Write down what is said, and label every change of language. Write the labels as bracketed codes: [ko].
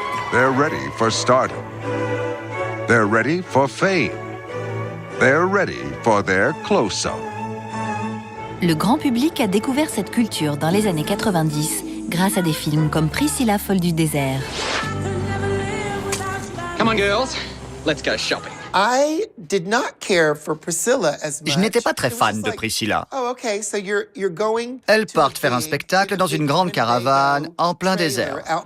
[en] They're ready for stardom. They're ready for fame. They're ready for their close-up. [fr] Le grand public a découvert cette culture dans les années 90 grâce à des films comme Priscilla folle du désert. [en] Come on, girls. Let's go shopping. [fr] Je n'étais pas très fan de Priscilla. Elles partent faire un spectacle dans une grande caravane en plein désert.